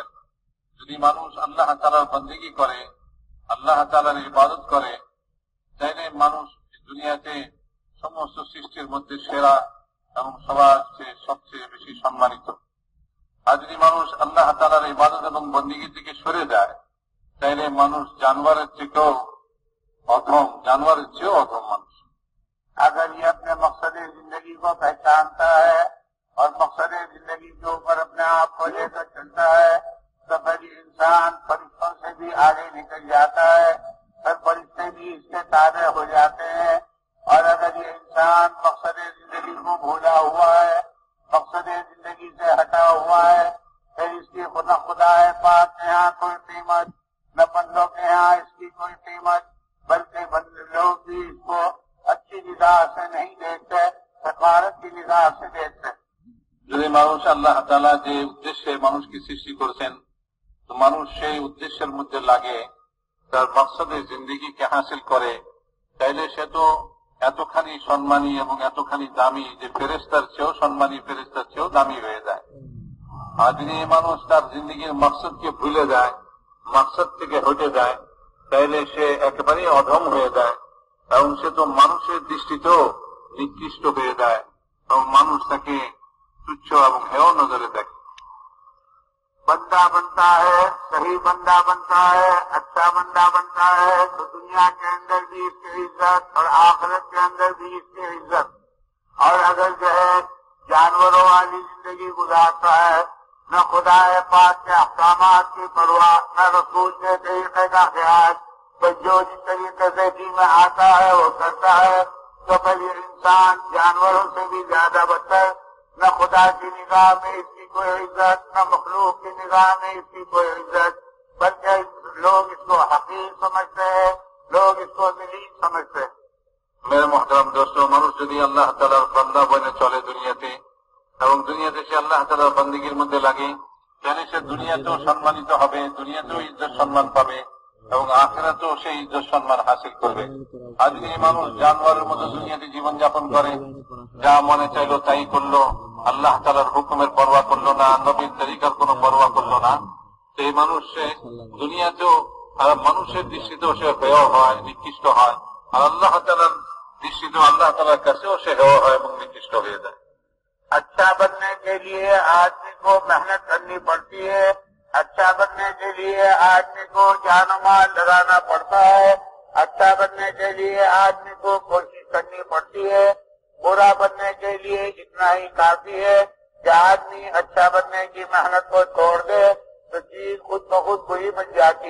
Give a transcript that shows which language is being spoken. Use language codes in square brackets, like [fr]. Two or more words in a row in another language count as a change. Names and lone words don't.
[bn] যদি মানুষ আল্লাহ তাআলার বন্দেগী করে, আল্লাহ তাআলার ইবাদত করে, তাহলে মানুষ দুনিয়াতে সমস্ত সৃষ্টির মধ্যে সেরা এবং সবার চেয়ে সবচেয়ে বেশি সম্মানিত. আর যদি মানুষ আল্লাহ তাআলার ইবাদত এবং বন্দেগী থেকে সরে যায়, তাহলে মানুষ জানোয়ারের থেকেও অধম, জানোয়ারের চেয়েও অধম মানুষ. [ur] اگر یہ اپنے مقصد زندگی کو پہچانتا ہے اور مقصد زندگی کے اوپر اپنے آپ کو لے کر چلتا ہے تو پھر انسان فرشتوں سے بھی آگے نکل جاتا ہے، پھر فرشتے بھی اس کے تابع ہو جاتے ہیں. اور اگر یہ انسان مقصد زندگی کو بھولا ہوا ہے، مقصد زندگی سے ہٹا ہوا ہے، پھر اس کی خدا پاک کے یہاں کوئی قیمت نہ، بندوں کے یہاں اس کی کوئی قیمت، بلکہ لوگ بھی اس کو اچھی نگاہ سے نہیں دیکھتے، حقارت کی نگاہ سے دیکھتے. [bn] যদি মানুষ আল্লাহ তাআলা যে উদ্দেশ্যে মানুষকে সৃষ্টি করেছেন, তো মানুষ সেই উদ্দেশ্যের মধ্যে লাগে, তার মকসদে জিন্দেগিকে হাসিল করে, তাইলে সে তো এতখানি সম্মানী এবং এতখানি দামি যে ফেরেশতার চেয়েও সম্মানী, ফেরেশতার চেয়েও দামি হয়ে যায়. আর যদি এই মানুষ তার জিন্দেগির মকসদকে ভুলে যায়, মকসদ থেকে হটে যায়, তাইলে সে একেবারেই অধম হয়ে যায় এবং সে তো মানুষের দৃষ্টিতেও নিকৃষ্ট হয়ে যায় এবং মানুষ তাকে তুচ্ছ এবং হেয় নজরে দেখে. [ur] بندہ بنتا ہے، صحیح بندہ بنتا ہے، اچھا بندہ بنتا ہے تو دنیا کے اندر بھی اس کی عزت اور آخرت کے اندر بھی اس کی عزت. اور اگر جو ہے جانوروں والی زندگی گزارتا ہے، نہ خدا پاک کے احکامات کی پرواہ، نہ رسول کے طریقے کا خیال، بس جو جس طریقے سے جی میں آتا ہے وہ کرتا ہے، تو پھر یہ انسان جانوروں سے بھی زیادہ بدتر. نہ خدا کی نگاہ میں اس کی کوئی عزت، نہ مخلوق کی نگاہ میں اس کی کوئی عزت، بلکہ لوگ اس کو حقیر سمجھتے ہیں، لوگ اس کو ذلیل سمجھتے ہیں. میرے محترم دوست, [bn] মানুষ যদি আল্লাহ তাআলার বান্দা বনে চলে দুনিয়াতে এবং দুনিয়াতে সে আল্লাহ তাআলার বন্দেগীর মধ্যে লাগে, তাহলে সে দুনিয়াতেও সম্মানিত হবে, দুনিয়াতেও ইজ্জত সম্মান পাবে এবং আখিরাতেও সেই ইজ্জত সম্মান হাসিল করবে. আর যদি এই মানুষ জানোয়ারের মতো দুনিয়াতে জীবনযাপন করে, যা মনে চাইলো তাই করলো, আল্লাহ তাআলার হুকুমের পরোয়া করলো না, নবীর তরিকার কোনো পরোয়া করলো না, তো এই মানুষ সে দুনিয়াতেও আর মানুষের দৃষ্টিতেও সে হেয় হয়, নিকৃষ্ট হয়, আর আল্লাহ তাআলার দৃষ্টিতেও আল্লাহ তাআলার কাছেও সে হেয় হয় এবং নিকৃষ্ট হয়ে যায়. [ur] اچھا بننے کے لیے آدمی کو محنت کرنی پڑتی ہے، اچھا بننے کے لیے آدمی کو جان و مال لگانا پڑتا ہے، اچھا بننے کے لیے آدمی کو کوشش کرنی پڑتی ہے. برا بننے کے لیے اتنا ہی کافی ہے کہ آدمی اچھا بننے کی محنت کو چھوڑ دے تو چیز خود بخود بری بن جاتی.